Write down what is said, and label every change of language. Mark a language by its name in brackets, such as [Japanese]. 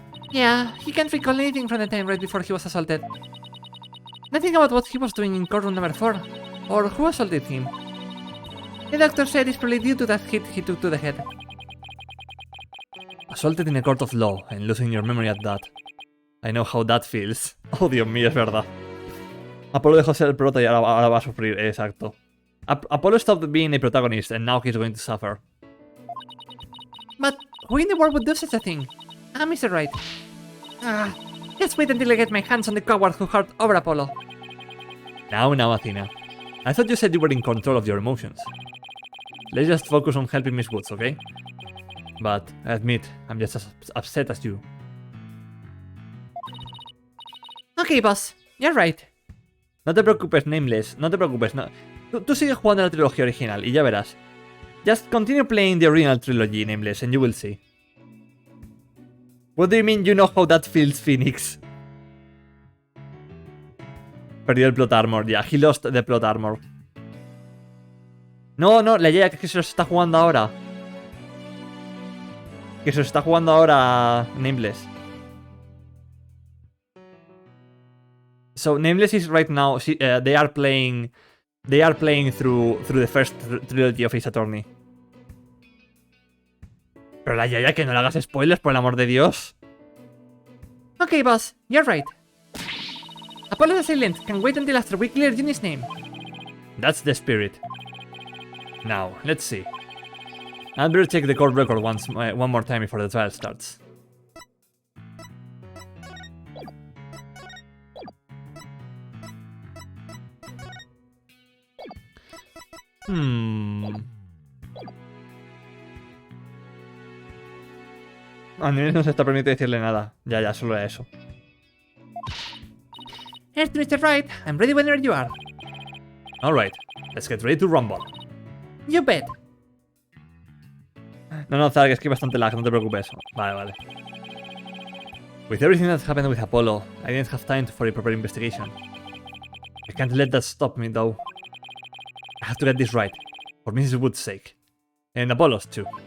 [English] Yeah, he can't recall anything from the time right before he was assaulted. Nothing about what he was doing in courtroom number 4, or who assaulted him. The doctor said it's probably due to that hit he took to the head. Assaulted in a court of law and losing your memory at that. I know how that feels. [Spanish] Oh, Dios mío, es verdad. Apollo dejó ser el prota y ahora va a sufrir, exacto. [English] Apollo stopped being a protagonist and now he's going to suffer. But who in the world would do such a thing? Mr. Wright. Just wait until I get my hands on the coward who hurt over Apollo. Now, Athena. I thought you said you were in control of your emotions. Let's just focus on helping Miss Woods, okay? But I admit, I'm just as upset as you. Okay, boss. You're right. [Spanish] No te preocupes, Nameless. No te preocupes. No. Tú sigues jugando la trilogía original y ya verás. [English] Just continue playing the original trilogy, Nameless, and you will see. What do you mean you know how that feels, Phoenix? [Spanish] Perdió el plot armor, ya. [English] He lost the plot armor. [Spanish] No, la idea es que se los está jugando ahora. Que se los está jugando ahora Nameless. [English] So Nameless is right now. They are playing through the first trilogy of Ace Attorney. [Spanish] Pero la Yaya, que no le hagas spoilers, por el amor de Dios. [English] Okay, boss. You're right. Apollo the Silent can wait until after we clear Juni's name. That's the spirit. Now, let's see. I'd better check the court record one more time before the trial starts. [Spanish] A Nils no se está permitiendo decirle nada. Ya, solo era eso. [English] Here's Mr. Wright. I'm ready whenever you are. Alright, let's get ready to rumble. You bet. [Spanish] No, Zark, es que hay bastante lag, no te preocupes. Vale. [English] With everything that's happened with Apollo, I didn't have time for a proper investigation. I can't let that stop me, though. I have to get this right, for Mrs. Wood's sake. And Apollo's, too.